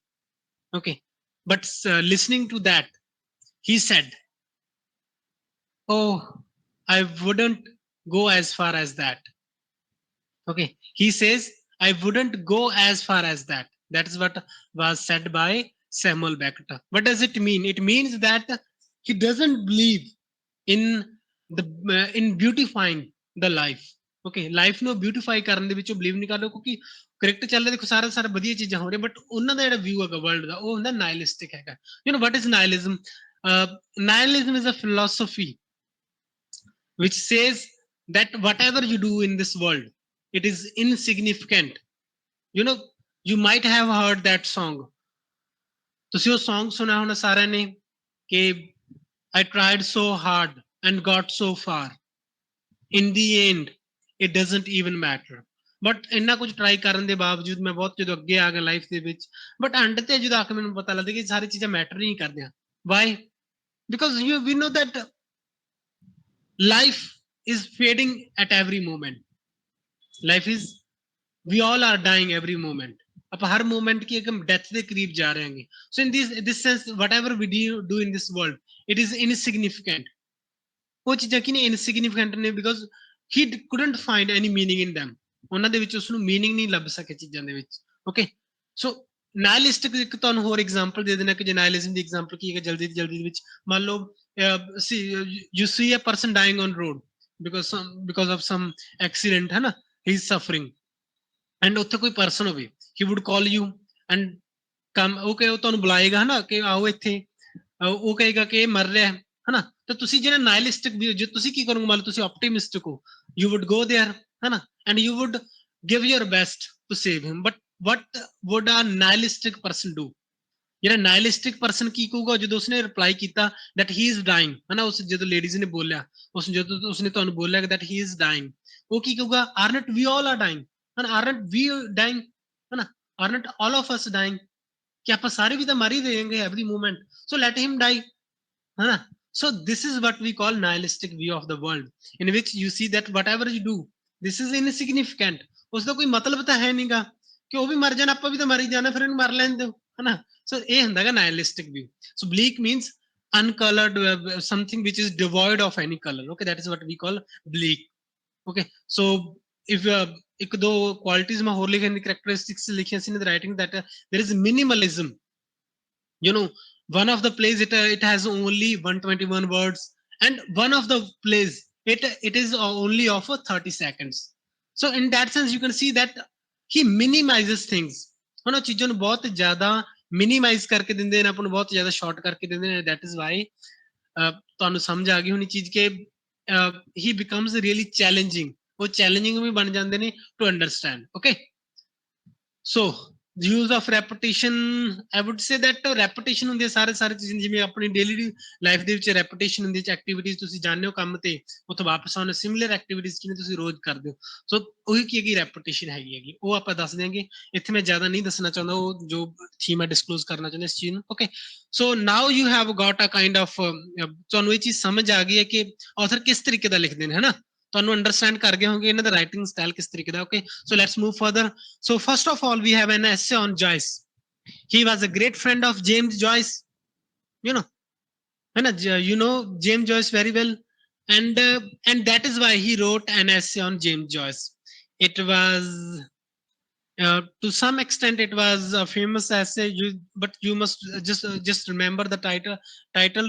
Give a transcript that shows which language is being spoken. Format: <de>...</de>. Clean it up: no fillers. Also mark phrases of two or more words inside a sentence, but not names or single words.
<en>Okay, but listening to that, he said, oh, I wouldn't go as far as that. Okay, he says, I wouldn't go as far as that. That is what was said by Samuel Beckett. What does it mean? It means that he doesn't believe in the in beautifying the life.</en> <pa>Okay, ਲਾਈਫ ਨੂੰ ਬਿਊਟੀਫਾਈ ਕਰਨ ਦੇ ਵਿੱਚ ਬਲੀਵ ਨਹੀਂ ਕਰਦਾ, ਕਿਉਂਕਿ ਕ੍ਰਿਕਟ ਚੱਲ ਰਿਹਾ, ਦੇਖੋ ਸਾਰਾ ਸਾਰਾ ਵਧੀਆ ਚੀਜ਼ਾਂ ਹੋ ਰਹੀਆਂ, ਬਟ ਉਹਨਾਂ ਦਾ ਜਿਹੜਾ ਵਿਊ ਹੈਗਾ ਵਰਲਡ ਦਾ, ਉਹ ਹੁੰਦਾ ਨਾਇਲਿਸਟਿਕ ਹੈਗਾ।</pa> <en>What is nihilism? Nihilism is a philosophy which says that whatever you do in this world, it is insignificant. you know you might have heard that song.</en> <pa>ਤੁਸੀਂ ਉਹ song ਸੁਣਿਆ ਹੋਣਾ ਸਾਰਿਆਂ ਨੇ ਕਿ</pa> <en>I tried so hard and got so far, in the end it doesn't even matter.</en> <pa>ਬਟ ਇੰਨਾ ਕੁਝ ਟਰਾਈ ਕਰਨ ਦੇ ਬਾਵਜੂਦ ਮੈਂ ਬਹੁਤ ਜਦੋਂ ਅੱਗੇ ਆ ਗਿਆ ਲਾਈਫ ਦੇ ਵਿੱਚ,</pa> <en>But end</en> <pa>ਤੇ ਜਦੋਂ ਆ ਕੇ ਮੈਨੂੰ ਪਤਾ ਲੱਗਦਾ ਕਿ ਸਾਰੀ ਚੀਜ਼ਾਂ ਮੈਟਰ ਨਹੀਂ ਕਰਦੀਆਂ।</pa> <en>ਵਾਈ? ਬਿਕੋਜ਼ we know that life is fading at every moment. Life is, we all are dying every moment.</en> <pa>ਆਪਾਂ ਹਰ ਮੂਵਮੈਂਟ ਕੀ ਇੱਕ ਡੈਥ ਦੇ ਕਰੀਬ ਜਾ ਰਹੇ ਹਾਂਗੇ।</pa> <en>So in this sense, whatever we do in this world, it is insignificant.</en> <pa>ਉਹ ਚੀਜ਼ਾਂ ਕੀ ਨੇ, ਇਨਸਿਗਨੀਫਿਕੈਂਟ ਨੇ,</pa> <en>ਬਿਕੋਜ਼ he couldn't find any meaning in them.</en> <pa>ਉਹਨਾਂ ਦੇ ਵਿੱਚ ਉਸਨੂੰ ਮੀਨਿੰਗ ਨਹੀਂ ਲੱਭ ਸਕੇ ਚੀਜ਼ਾਂ ਦੇ ਵਿੱਚ।</pa> <en>Okay, so nihilistic</en> <pa>ਇੱਕ ਤੁਹਾਨੂੰ ਹੋਰ ਐਗਜ਼ਾਮਪਲ ਦੇ ਦੇਣਾ ਕਿ ਜੇ ਨਾਇਲਿਜ਼ਮ ਦੀ ਐਗਜ਼ਾਮਪਲ ਕੀ ਹੈ, ਜਲਦੀ ਜਲਦੀ ਦੇ ਵਿੱਚ ਮੰਨ ਲਓ</pa> <en>you see a person dying on road because of some accident,</en> <pa>ਹੈ ਨਾ,</pa> <en>he is suffering,</en> <pa>ਐਂਡ ਉੱਥੇ ਕੋਈ ਪਰਸਨ ਹੋਵੇ,</pa> <en>he would call you and come,</en> <pa>ਉਹ ਤੁਹਾਨੂੰ ਬੁਲਾਏਗਾ, ਹਨਾ, ਕਿ ਆਓ ਇੱਥੇ, ਉਹ ਕਹੇਗਾ ਕਿ ਇਹ ਮਰ ਰਿਹਾ, ਹਨਾ, ਤਾਂ ਤੁਸੀਂ ਜਿਹੜਾ ਨਾਇਲਿਸਟਿਕ ਵੀ, ਜੇ ਤੁਸੀਂ ਕੀ ਕਰੋਗੇ, ਮੰਨ ਲਓ ਤੁਸੀਂ ਆਪਟੀਮਿਸਟਿਕ ਹੋ,</pa> <en>you would go there, ਹਨਾ, and you would give your best to save him. But what would a nihilistic person do?</en> <pa>ਜਿਹੜਾ ਨਾਇਲਿਸਟਿਕ ਪਰਸਨ ਕੀ ਕਹੂਗਾ ਜਦੋਂ ਉਸਨੇ ਰਿਪਲਾਈ ਕੀਤਾ</pa> <en>that he is dying,</en> <pa>ਹਨਾ, ਉਸ ਜਦੋਂ ਲੇਡੀਜ਼ ਨੇ ਬੋਲਿਆ, ਜਦੋਂ ਉਸਨੇ ਤੁਹਾਨੂੰ ਬੋਲਿਆ</pa> <en>that he is dying,</en> <pa>ਉਹ ਕੀ ਕਹੂਗਾ,</pa> <en>aren't we all are dying, ਹਨਾ, aren't we dying, ਹਨਾ, aren't all of us dying,</en> <pa>ਕਿ ਆਪਾਂ ਸਾਰੇ ਵੀ ਤਾਂ ਮਰ ਹੀ ਰਹੇਂਗੇ</pa> <en>every moment, so let him die,</en> <pa>ਹਨਾ।</pa> <en>So this is what we call nihilistic view of the world, in which you see that whatever you do, this is insignificant,</en> <pa>ਉਸਦਾ ਕੋਈ ਮਤਲਬ ਤਾਂ ਹੈ ਨਹੀਂਗਾ, ਕਿ ਉਹ ਵੀ ਮਰ ਜਾਣ, ਆਪਾਂ ਵੀ ਤਾਂ ਮਰ ਹੀ ਜਾਣਾ, ਫਿਰ ਇਹਨੂੰ ਮਰ ਲੈਣ ਦਿਓ, ਹਨਾ। So ਇਹ ਹੁੰਦਾ ਹੈ</pa> <en>nihilistic view. So bleak means uncolored, something which is devoid of any color. Okay, that is what we call bleak. Okay, so if</en> <pa>ਇੱਕ ਦੋ</pa> <en>qualities</en> <pa>ਮੈਂ ਹੋਰ ਲਿਖਣ ਦੀ</pa> <en>characteristics</en> <pa>ਲਿਖੀਆਂ ਸੀ</pa> <en>in the writing, that there is minimalism. One of the plays, it has only 121 words, and one of the plays, it is only of 30 seconds. So in that sense you can see that he minimizes things,</en> <pa>ਉਹਨਾਂ ਚੀਜ਼ਾਂ ਨੂੰ ਬਹੁਤ ਜ਼ਿਆਦਾ ਮਿਨੀਮਾਈਜ਼ ਕਰਕੇ ਦਿੰਦੇ ਨੇ, ਆਪਾਂ ਨੂੰ ਬਹੁਤ ਜ਼ਿਆਦਾ ਸ਼ਾਰਟ ਕਰਕੇ ਦਿੰਦੇ ਨੇ।</pa> <en>that is why</en> <pa>ਤੁਹਾਨੂੰ ਸਮਝ ਆ ਗਈ ਹੋਣੀ ਚੀਜ਼ ਕਿ</pa> <en>he becomes really challenging,</en> <pa>ਉਹ ਚੈਲੰਜਿੰਗ ਵੀ ਬਣ ਜਾਂਦੇ ਨੇ</pa> <en>to understand. Okay, so use of repetition, I would say that repetition</en> <pa>ਹੁੰਦੀ ਹੈ ਸਾਰੇ ਚੀਜ਼ਾਂ ਜਿਵੇਂ ਆਪਣੀ</pa> <en>daily life</en> <pa>ਦੇ ਵਿੱਚ repetition ਹੁੰਦੀ ਹੈ ਐਕਟੀਵਿਟੀਜ਼ ਤੁਸੀਂ ਜਾਣਦੇ ਹੋ ਕੰਮ ਤੇ ਉੱਥੋਂ ਵਾਪਸ ਆਉਣ</pa> <en>similar activities</en> <pa>ਜਿਹਨੇ ਤੁਸੀਂ ਰੋਜ਼ ਕਰਦੇ ਹੋ ਸੋ ਉਹੀ ਕੀ ਹੈਗੀ ਰੈਪੀਟੇਸ਼ਨ ਹੈਗੀ ਉਹ ਆਪਾਂ ਦੱਸ ਦਿਆਂਗੇ ਇੱਥੇ ਮੈਂ ਜ਼ਿਆਦਾ ਨਹੀਂ ਦੱਸਣਾ ਚਾਹੁੰਦਾ ਉਹ ਜੋ ਥੀਮ ਮੈਂ ਡਿਸਕਲੋਜ਼ ਕਰਨਾ ਚਾਹੁੰਦਾ ਇਸ ਚੀਜ਼ ਨੂੰ</pa> <en>Okay so now you have got a kind of</en> <pa>ਤੁਹਾਨੂੰ ਇਹ ਚੀਜ਼ ਸਮਝ ਆ ਗਈ ਹੈ ਕਿ ਆਥਰ ਕਿਸ ਤਰੀਕੇ ਦਾ ਲਿਖਦੇ ਨੇ ਹਨਾ ਤੁਹਾਨੂੰ ਅੰਡਰਸਟੈਂਡ ਕਰ ਗਏ ਹੋਗੇ ਇਹਨਾਂ ਦਾ</pa> <en>writing style</en> <pa>ਕਿਸ ਤਰੀਕੇ ਦਾ</pa> <en>Okay so let's move further so first of all we have an essay on Joyce. He was a great friend of James Joyce, you know, you know James Joyce very well, and that is why he wrote an essay on James Joyce. It was to some extent it was a famous essay, but you must just remember the title.</en>